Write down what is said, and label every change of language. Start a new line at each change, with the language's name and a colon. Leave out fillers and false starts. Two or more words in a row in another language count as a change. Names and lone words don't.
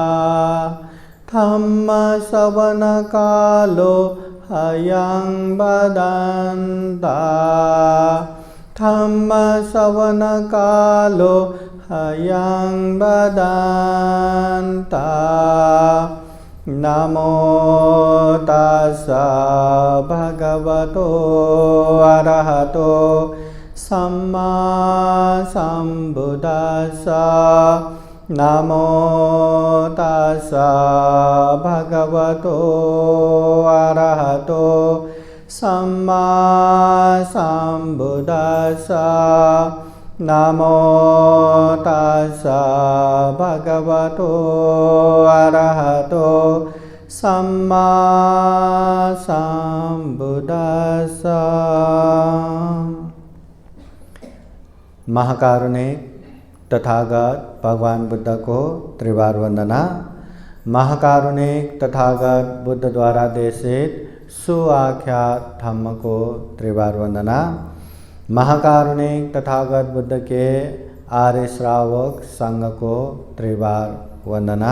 Pali: धम्मश्रवणकालो ह्यं भदन्ता धम्मश्रवणकालो ह्यं भदन्ता नमो तस्सा भगवतो अरहतो सम्मा सम्बुद्दस्सा नमो तस्सा भगवतो अरहतो सम्मा सम्बुद्दस्सा नमो तस्सा भगवतो अरहतो सम्मा सम्बुद्दस्सा।
Hindi: महाकारुणिक तथागत भगवान बुद्ध को त्रिवार वंदना। महाकारुणिक तथागत बुद्ध द्वारा देशित सुआख्यात धम्म को त्रिवार वंदना। महाकारुणिक तथागत बुद्ध के आर्य श्रावक संघ को त्रिवार वंदना।